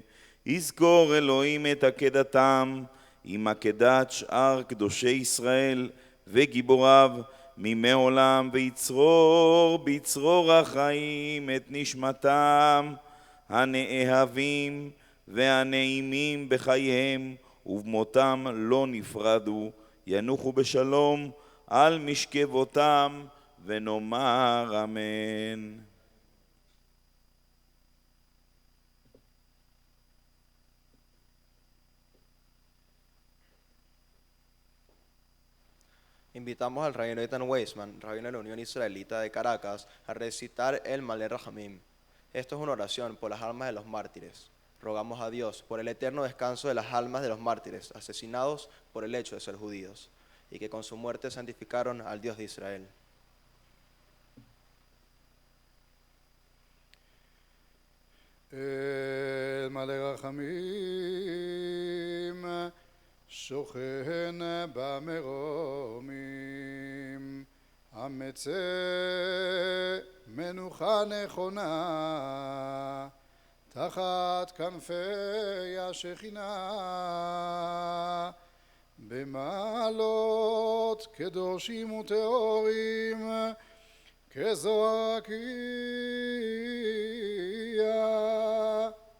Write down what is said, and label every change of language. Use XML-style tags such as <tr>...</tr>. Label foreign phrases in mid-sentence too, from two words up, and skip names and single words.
<he>יזכור אלוהים את עקדתם עם עקדת שאר קדושי ישראל וגיבוריו, מימי עולם, ויצרור בצרור החיים את נשמתם הנאהבים והנעימים בחייהם, ובמותם לא נפרדו, ינוחו בשלום על משכבותם, ונאמר אמן.</he> <es>Invitamos al rabino Eitan Weisman, rabino de la Unión Israelita de Caracas, a recitar el Malé Rahamim. Esto es una oración por las almas de los mártires. Rogamos a Dios por el eterno descanso de las almas de los mártires, asesinados por el hecho de ser judíos, y que con su muerte santificaron al Dios de Israel. El Malé Rahamim שוכן</es> <he>במרומים, המצא מנוחה נכונה, תחת כנפי השכינה, במעלות קדושים וטהורים, כזועקיה,</he>